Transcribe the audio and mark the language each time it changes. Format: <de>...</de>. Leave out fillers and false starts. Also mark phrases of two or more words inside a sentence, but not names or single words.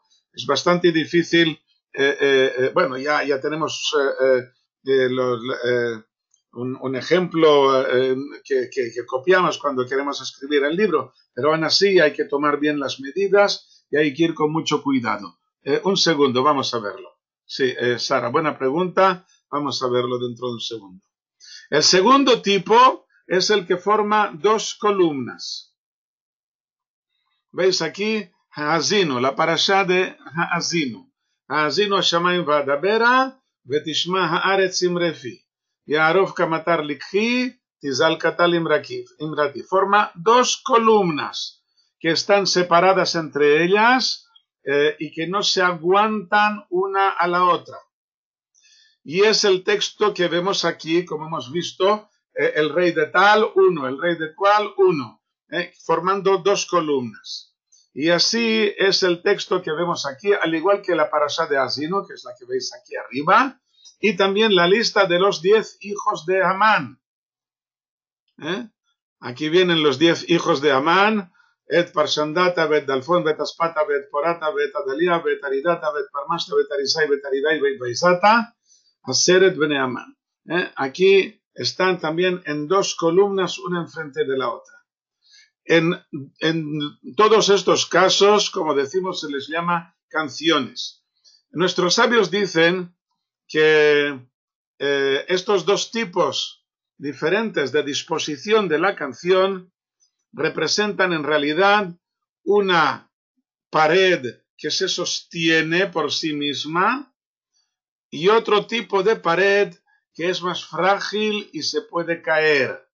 <es>Es bastante difícil, bueno, ya tenemos un ejemplo que copiamos cuando queremos escribir el libro, pero aún así hay que tomar bien las medidas y hay que ir con mucho cuidado. Un segundo, vamos a verlo. Sí, Sara, buena pregunta, vamos a verlo dentro de un segundo. El segundo tipo es el que forma 2 columnas. ¿Veis aquí? Ha'azinu, la parashá de Ha'azinu.</es> <he>הַאֲזִינוּ הַשָּׁמַיִם וַאֲדַבֵּרָה וְתִשְׁמַע הָאָרֶץ אִמְרֵי פִי. יַעֲרֹף כַּמָּטָר לִקְחִי תִּזַּל כַּטַּל אִמְרָתִי.</he> <es>Forma 2 columnas que están separadas entre ellas y que no se aguantan una a la otra. Y es el texto que vemos aquí, como hemos visto, el rey de tal, 1, el rey de cual, 1, formando 2 columnas. Y así es el texto que vemos aquí, al igual que la parashá de Ha'azinu, que es la que veis aquí arriba, y también la lista de los 10 hijos de Amán. Aquí vienen los 10 hijos de Amán, et Parshandata, bet Dalfón, bet Aspata, bet Porata, bet Adalia, bet Aridata, bet Parmashta, bet Arisai, bet Aridai, bet Baisata,</es> <he>עשרת בני המן.</he> <es>Aquí están también en 2 columnas, una enfrente de la otra. En todos estos casos, como decimos, se les llama canciones. Nuestros sabios dicen que estos 2 tipos diferentes de disposición de la canción representan en realidad una pared que se sostiene por sí misma y otro tipo de pared que es más frágil y se puede caer.</es>